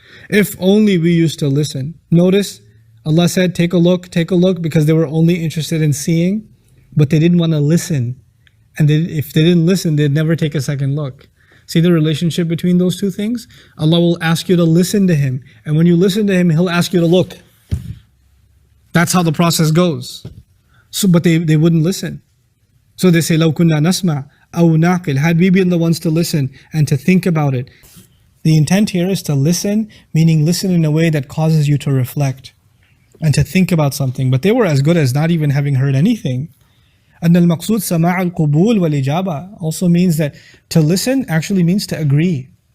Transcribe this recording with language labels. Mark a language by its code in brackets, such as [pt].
[en] If only we used to listen. Notice, Allah said, take a look, because they were only interested in seeing, but they didn't want to listen. And if they didn't listen, they'd never take a second look. See the relationship between those two things? Allah will ask you to listen to Him. And when you listen to Him, He'll ask you to look. That's how the process goes. So, but they wouldn't listen. [ar] So they say, لَوْ كُنَّا نَسْمَعْ أَوْ نَعْقِلْ. [en] Had we been the ones to listen and to think about it. The intent here is to listen, meaning listen in a way that causes you to reflect and to think about something. But they were as good as not even having heard anything. And al-maqsood sama' al-qubul wal-ijaba also means that to listen actually means to agree.